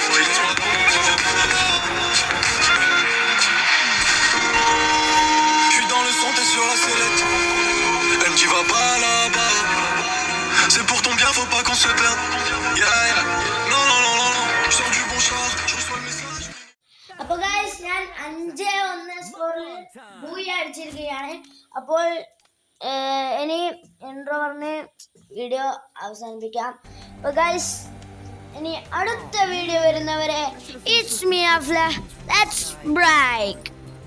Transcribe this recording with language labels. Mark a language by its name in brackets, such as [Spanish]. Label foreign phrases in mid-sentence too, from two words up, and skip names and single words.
[French] Et laisse-moi non, non, non, non. Je suis dans le son, t'es sur la sellette. Elle me dit va pas là-bas. C'est pour ton bien, faut pas qu'on se perde. Yeah, yeah. Non, non, non, non, non. Je sors du bon char, je reçois le message. [Malayalam] അപ്പോൾ ഗൈസ് ഞാൻ 5-1 സ്കോറിൽ മൂവി അടിച്ചിരിക്കുകയാണ്. അപ്പോൾ ഇനി ഇൻട്രോ പറഞ്ഞ് വീഡിയോ അവസാനിപ്പിക്കാം. അപ്പോൾ ഗൈസ് ഇനി അടുത്ത വീഡിയോ വരുന്നവരെ [English] it's me Afla let's break.